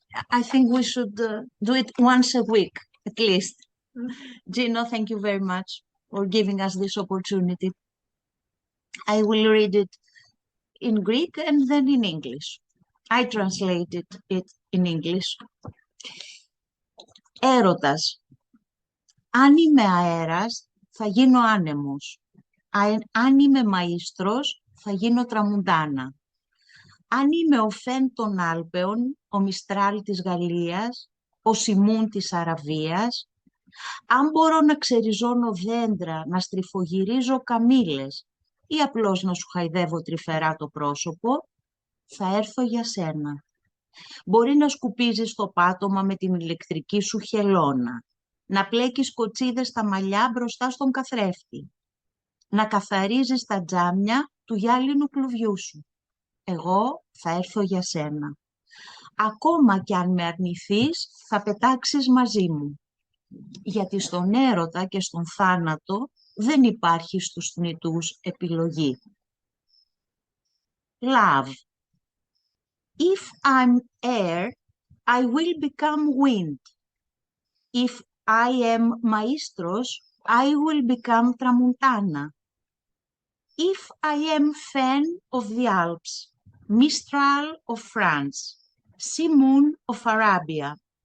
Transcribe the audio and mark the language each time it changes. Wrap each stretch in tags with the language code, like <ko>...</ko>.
<en>I think we should do it once a week, at least. Gino, thank you very much for giving us this opportunity. I will read it in Greek and then in English. I translated it in English.</en> <el>Έρωτας. Αν είμαι αέρας, θα γίνω άνεμος. Αν είμαι μαΐστρος, θα γίνω τραμουντάνα. Αν είμαι ο Φεν των Άλπαιων, ο Μιστράλ της Γαλλίας, ο Σιμούν της Αραβίας, αν μπορώ να ξεριζώνω δέντρα, να στριφογυρίζω καμήλες ή απλώς να σου χαϊδεύω τρυφερά το πρόσωπο, θα έρθω για σένα. Μπορεί να σκουπίζεις το πάτωμα με την ηλεκτρική σου χελώνα, να πλέκεις κοτσίδες στα μαλλιά μπροστά στον καθρέφτη, να καθαρίζεις τα τζάμια του γυάλινου κλουβιού σου. Εγώ θα έρθω για σένα. Ακόμα κι αν με αρνηθείς, θα πετάξεις μαζί μου. Γιατί στον έρωτα και στον θάνατο δεν υπάρχει στους θνητούς επιλογή.</el> <en>Love. If I'm air, I will become wind. If I am maestros, I will become tramuntana. If I am Fen of the Alps, Mistral of France, Simoon of Arabia.</en>